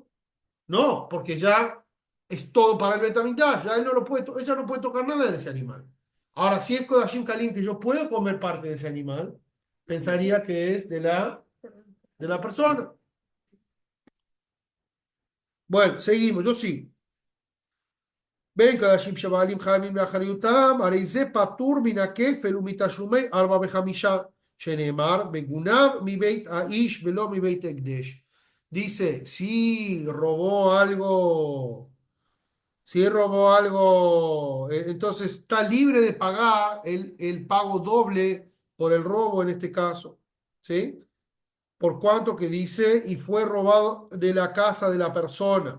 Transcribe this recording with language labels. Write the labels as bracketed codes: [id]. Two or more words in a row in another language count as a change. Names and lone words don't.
[es] No, porque ya es todo para el Betamigdash, ya él no lo puede, ella no puede tocar nada de ese animal. Ahora, si es [he] קדשים קלים [es] que yo puedo comer parte de ese animal, pensaría que es de la persona. Bueno, seguimos, yo sí. [he] בין קדשים שבעלים חייבים באחריותם, הרי זה פטור מן הכפל ומתשלומי 4 ו5, שנאמר, מגונב מבית האיש ולא מבית הקדש. [es] Dice, si robó algo, entonces está libre de pagar el pago doble por el robo en este caso, ¿sí? Por cuanto que dice, y fue robado de la casa de la persona.